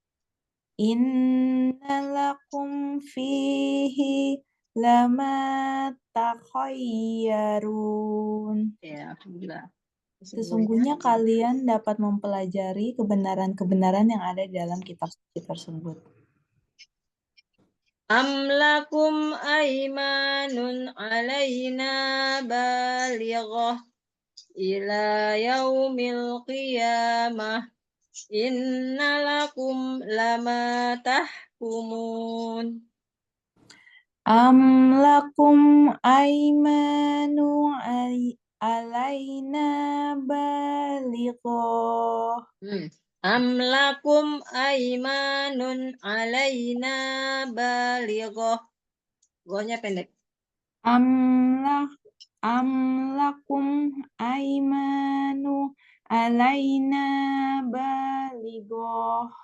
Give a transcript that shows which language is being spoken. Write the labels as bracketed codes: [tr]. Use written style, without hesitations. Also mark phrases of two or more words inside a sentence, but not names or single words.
[ar] إن لكم فيه لما تخيرون. [id] Ya, alhamdulillah. Sesungguhnya kalian dapat mempelajari kebenaran-kebenaran yang ada di dalam kitab suci tersebut. [ar] أم لكم أيمان علينا بالغة إلى يوم القيامة. إن لكم لما تحكمون. أم لكم أيمان علينا بالغة. أم لكم أيمان علينا بالغة. [id] Gohnya pendek. [ar] أم لكم أيمان علينا بالغة.